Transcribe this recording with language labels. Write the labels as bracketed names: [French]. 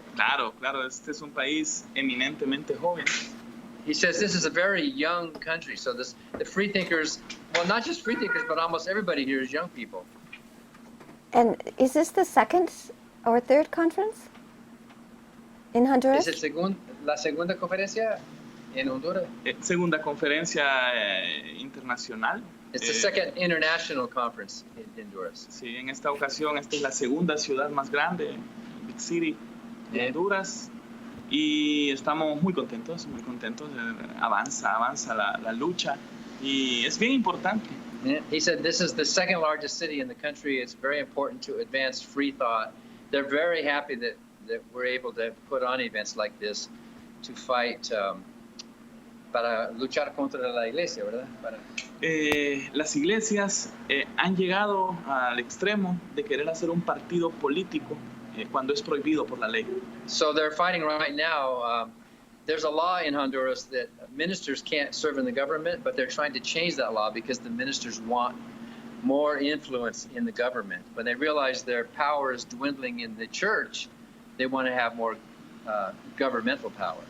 [Spanish] Claro, este es un país eminentemente joven. [English] He says this is a very young country, so the freethinkers, well, not just freethinkers, but almost everybody here is young people. And is this the second or third conference in Honduras? [Spanish] Es la segunda conferencia en Honduras. Segunda conferencia internacional. [English] It's the second international conference in Honduras. [Spanish] Sí, en esta ocasión esta es la segunda ciudad más grande, [English] Big City, [Spanish] de Honduras. Y estamos muy contentos, avanza la lucha y es bien importante. [English] He said this is the second largest city in the country. It's very important to advance free thought. They're very happy that we're able to put on events like this to fight, [Spanish] para luchar contra la iglesia, ¿verdad? Las iglesias han llegado al extremo de querer hacer un partido político cuando es prohibido por la ley. [English] So they're fighting right now. There's a law in Honduras that ministers can't serve in the government, but they're trying to change that law because the ministers want more influence in the government. When they realize their power is dwindling in the church, they want to have more governmental power.